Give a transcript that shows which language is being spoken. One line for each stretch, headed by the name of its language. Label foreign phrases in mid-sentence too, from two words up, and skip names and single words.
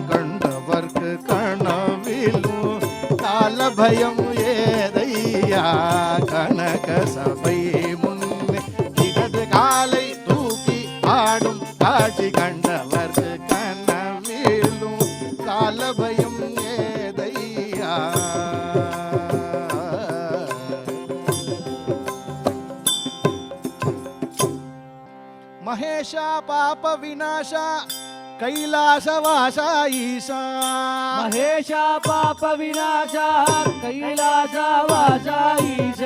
Tamil: கண்டவர்க்கு கனவிலும் கால பயம் ஏதையா. கனக சபை முன்னே இடது காலை தூக்கி ஆடும் காட்சி கண்டவர்க்கு கனவிலும் கால பயம் ஏதையா.
Sanskrit: మహేశ పాప వినాశ కైలాసవాస ఈశా. మహేశ పాప వినాశ కైలాసవాస ఈశా.